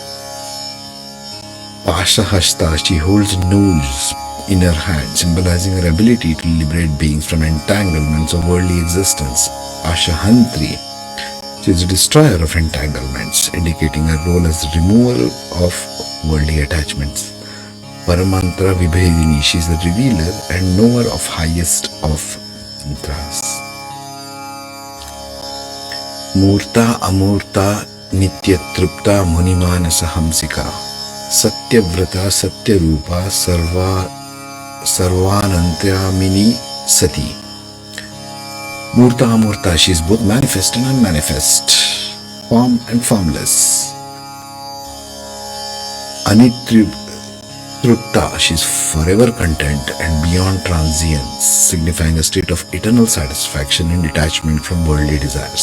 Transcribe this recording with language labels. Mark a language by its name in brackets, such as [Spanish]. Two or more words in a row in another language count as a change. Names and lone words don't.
[English] Pashahasta, she holds noose in her hand, symbolizing her ability to liberate beings from entanglements of worldly existence. Ashahantri, she is a destroyer of entanglements, indicating her role as removal of worldly attachments. [Sanskrit] Paramantra Vibhedini, [English] she is the revealer and knower of highest of mantras. [Sanskrit] Murta Amurta Nitya Trupta Munimanasa Hamsika, Satyavrata Satyarupa Sarvanantyamini Sati. Murta Amurta, [English] she is both manifest and unmanifest, form and formless. Anitrupta, she is forever content and beyond transience, signifying a state of eternal satisfaction and detachment from worldly desires.